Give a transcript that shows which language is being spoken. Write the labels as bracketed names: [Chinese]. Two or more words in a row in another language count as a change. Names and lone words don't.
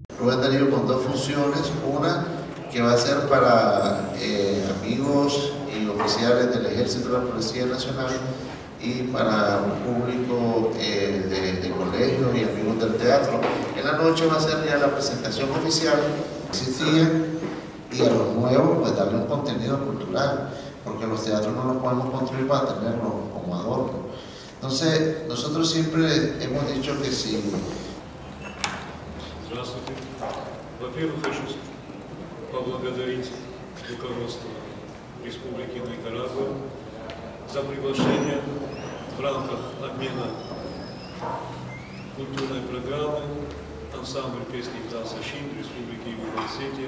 [Spanish] Rubén Darío con dos funciones, una que va a ser para amigos y oficiales del Ejército de la Policía Nacional y para un público de colegios y amigos del teatro. En la noche va a ser ya la presentación oficial que existía y a los nuevos pues darle un contenido cultural, porque los teatros no los podemos construir para tenerlos como adorno. Entonces, nosotros siempre hemos dicho que si... [Russian] Здравствуйте. Во-первых, хочу поблагодарить руководство Республики Никарагуа за приглашение в рамках обмена культурной программы ансамбль песни и танца «Щин» Республики Южная Осетия.